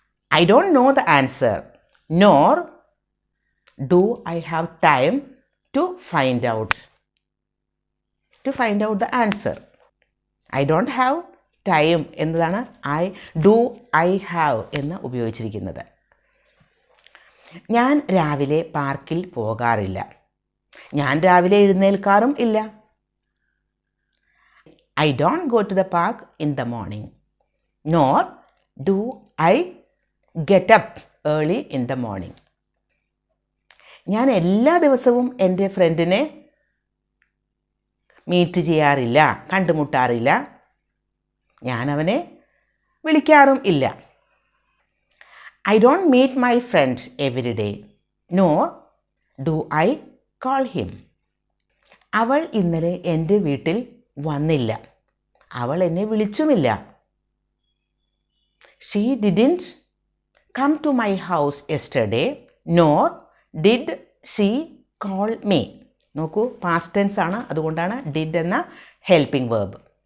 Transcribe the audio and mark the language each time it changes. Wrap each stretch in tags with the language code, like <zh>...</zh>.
<en>I don't know the answer nor do I have time to find out the answer. I don't have time</en> <ml>എന്നതാണ് I have എന്ന് ഉപയോഗിച്ചിരിക്കുന്നത്. ഞാൻ രാവിലെ പാർക്കിൽ പോകാറില്ല, ഞാൻ രാവിലെ എഴുന്നേൽക്കാറും ഇല്ല.</ml> <en>I don't go to the park in the morning. Nor do I get up early in the morning.</en> <ml>ഞാൻ എല്ലാ ദിവസവും എൻ്റെ ഫ്രണ്ടിനെ മീറ്റ് ചെയ്യാറില്ല, കണ്ടുമുട്ടാറില്ല. ഞാൻ അവനെ വിളിക്കാറും ഇല്ല.</ml> <en>I don't meet my friend every day. Nor do I call him.</en> <ml>അവൾ ഇന്നലെ എൻ്റെ വീട്ടിൽ വന്നില്ല. അവൾ എന്നെ വിളിച്ചുമില്ല.</ml> <en>She didn't come to my house yesterday. Nor did she call me.</en> <ml>നോക്കൂ, പാസ്റ്റ് ടെൻസ് ആണ്, അതുകൊണ്ടാണ് ഡിഡ് എന്ന ഹെൽപ്പിംഗ് വേർബ്.</ml>